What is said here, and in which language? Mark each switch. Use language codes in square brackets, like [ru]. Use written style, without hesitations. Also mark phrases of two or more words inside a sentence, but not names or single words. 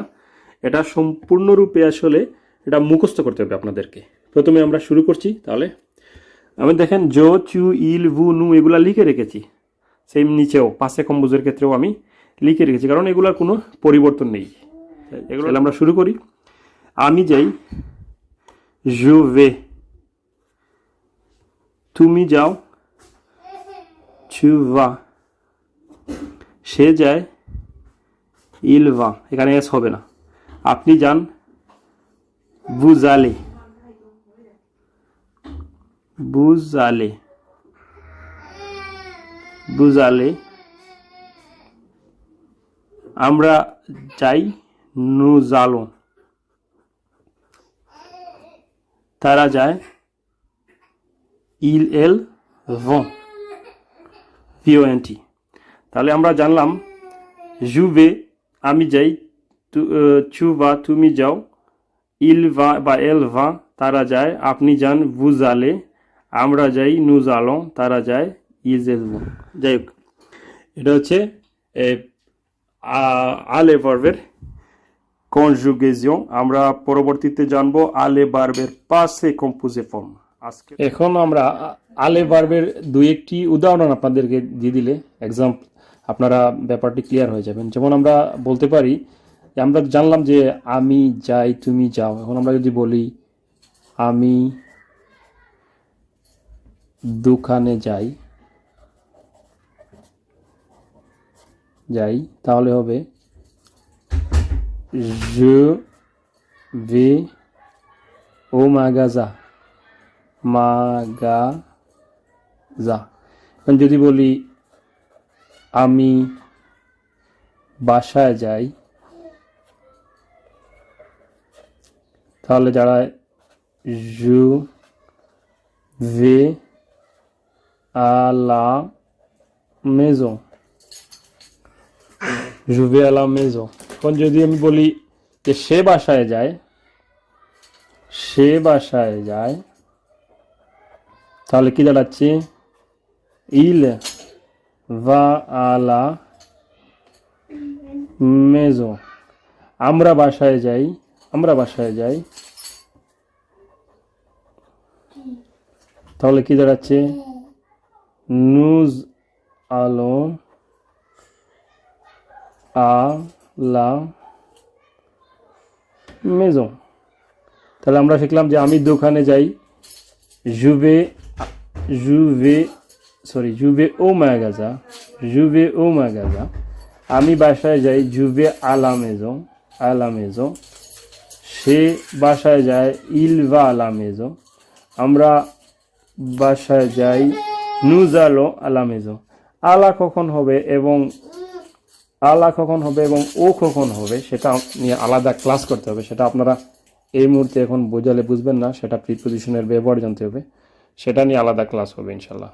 [bn] এটা সম্পূর্ণরূপে আসলে এটা মুখস্থ করতে হবে আপনাদেরকে। প্রথমে আমরা শুরু করছি। তাহলে আমি দেখেন [fr] je, tu, il, vous, nous [bn] এগুলা লিখে রেখেছি। সেম নিচেও পাশে কম্বোজের ক্ষেত্রেও আমি লিখে রেখেছি, কারণ এগুলার কোনো পরিবর্তন নেই। এগুলো আমরা শুরু করি। আমি যাই, [fr] je vais, [bn] তুমি যাও, [fr] tu vas, [bn] সে যায়, [fr] il va, [bn] এখানে এস হবে না। আপনি যান, [fr] vous allez, vous allez, vous allez, [bn] আমরা যাই, [fr] nous allons, [bn] তারা যায়, [fr] ils, elles vont, vont। [bn] তাহলে আমরা জানলাম [fr] je vais, [bn] আমি যাই, [fr] tu vas, [bn] তুমি যাও, [fr] il va বা elle va, [bn] তারা যায়, আপনি যান, [fr] vous allez, [bn] আমরা যাই, [fr] nous allons, [bn] তারা যায়, [fr] ils, elles vont। [bn] যাই হোক, এটা হচ্ছে আলে ভার্বের কনজুগেশন। আমরা পরবর্তীতে জানবো আলে ভার্বের [fr] passé composé [bn] ফর্ম। আজকে এখন আমরা আলে ভার্বের দুই একটি উদাহরণ আপনাদেরকে দিয়ে দিলে এক্সাম্পল আপনারা ব্যাপারটি ক্লিয়ার হয়ে যাবেন। যেমন আমরা বলতে পারি, আমরা জানলাম যে আমি যাই, তুমি যাও। এখন আমরা যদি বলি আমি দোকানে যাই, তাহলে হবে [fr] je vais au magasin, [bn] এখন যদি বলি আমি বাসায় যাই, তাহলে দাঁড়ায় [fr] je vais à la maison, je vais à la maison। [bn] এখন যদি আমি বলি যে সে বাসায় যায়, তাহলে কি দাঁড়াচ্ছে [fr] il va à la maison। [bn] আমরা বাসায় যাই, তাহলে কি দাঁড়াচ্ছে [fr] nous allons à la maison। [bn] তাহলে আমরা শিখলাম যে আমি দোকানে যাই, [fr] je vais au magasin, [bn] আমি বাসায় যাই, [fr] je vais à la maison, [bn] সে বাসায় যায়, [fr] il va à la maison, [bn] আমরা বাসায় যাই, [fr] nous allons à la maison। [bn] আলা কখন হবে এবং ও কখন হবে সেটা নিয়ে আলাদা ক্লাস করতে হবে। সেটা আপনারা এই মুহূর্তে এখন বোঝালে বুঝবেন না, সেটা প্রিপোজিশনের ব্যবহার জানতে হবে, সেটা নিয়ে আলাদা ক্লাস হবে ইনশাল্লাহ।